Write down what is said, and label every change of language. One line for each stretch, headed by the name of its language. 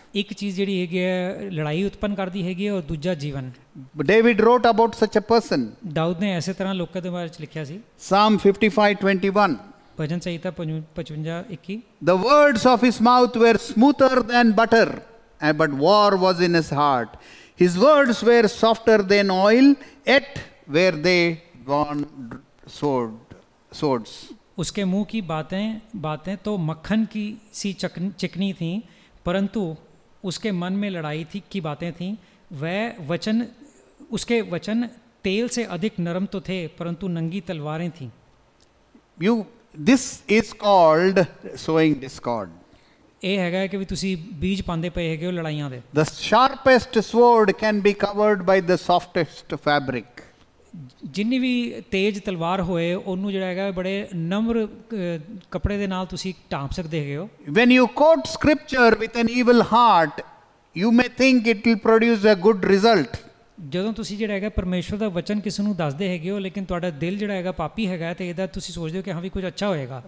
Punjabi: ਇੱਕ ਚੀਜ਼ ਜਿਹੜੀ ਹੈਗੀ ਹੈ ਲੜਾਈ ਉਤਪੰਨ ਕਰਦੀ ਹੈਗੀ ਹੈ ਔਰ ਦੂਜਾ ਜੀਵਨ।
English: David wrote about such a person.
Punjabi: Dawood ਨੇ ਐਸੇ ਤਰ੍ਹਾਂ ਲੋਕਾਂ ਦੇ ਬਾਰੇ ਚ ਲਿਖਿਆ ਸੀ।
English: Psalm 55:21.
Punjabi: ਭਜਨ ਸੰਹਿਤਾ 55:21।
English: The words of his mouth were smoother than butter, but war was in his heart. His words were softer than oil, yet were they drawn swords.
Hindi: उसके मुंह की बातें तो मक्खन की सी चिकनी थीं, परंतु उसके मन में लड़ाई की बातें थीं। उसके वचन तेल से अधिक नरम तो थे, परंतु नंगी तलवारें थीं।
English: This is called sowing discord.
Punjabi: ਇਹ ਹੈਗਾ ਕਿ ਵੀ ਤੁਸੀਂ ਬੀਜ ਪਾਉਂਦੇ ਪਏ ਹੈਗੇ ਹੋ ਲੜਾਈਆਂ ਦੇ।
English: The sharpest sword can be covered by the softest fabric.
Punjabi: ਜਿੰਨੀ ਵੀ ਤੇਜ਼ ਤਲਵਾਰ ਹੋਏ ਉਹਨੂੰ ਜਿਹੜਾ ਹੈਗਾ ਬੜੇ ਨਮਰ ਕੱਪੜੇ ਦੇ ਨਾਲ ਤੁਸੀਂ ਢਾਂਪ ਸਕਦੇ ਹੈਗੇ ਹੋ।
English: When you quote scripture with an evil heart, you may think it will produce a good result.
Punjabi: ਜਦੋਂ ਤੁਸੀਂ ਜਿਹੜਾ ਹੈਗਾ ਪਰਮੇਸ਼ਵਰ ਦਾ ਵਚਨ ਕਿਸੇ ਨੂੰ ਦੱਸਦੇ ਹੈਗੇ ਹੋ, ਲੇਕਿਨ ਤੁਹਾਡਾ ਦਿਲ ਜਿਹੜਾ ਹੈਗਾ ਪਾਪੀ ਹੈਗਾ ਤੇ ਇਹਦਾ ਤੁਸੀਂ ਸੋਚਦੇ ਹੋ ਕਿ ਹਾਂ ਵੀ ਕੁਝ ਅੱਛਾ ਹੋਏਗਾ।